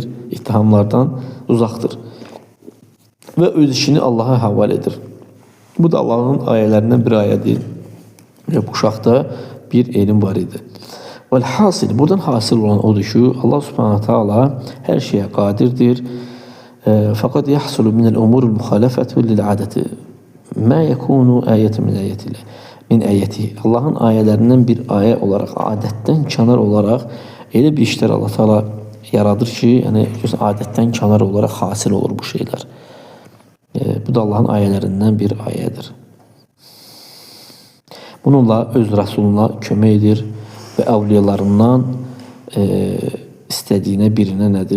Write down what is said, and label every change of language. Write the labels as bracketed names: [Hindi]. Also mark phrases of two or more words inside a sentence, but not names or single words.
[Azerbaijani] İttihamlardan uzaqdır. Və öz işini Allaha həval edir. Bu da Allahın ayələrindən bir ayədir. Və bu uşaqda bir elm var idi. Vəl-hasil, buradan hasil olan odur ki, Allah [Arabic] سبحانه تعالى [Azerbaijani] hər şeyə qadirdir. [Arabic] فقد يحصل من الأمور المخالفة للعادة ما يكون آية من آياته. [Azerbaijani] Allahın ayələrindən bir ayə olaraq, adətdən kənar olaraq elə bir işlər Allah Taala yaradır ki, yəni adətdən kənar olaraq hasil olur bu şeylər. Bu da Allahın ayələrindən bir ayədir. Bununla öz Rasuluna kömək edir və əvliyalarından istədiyinə birinə nədir?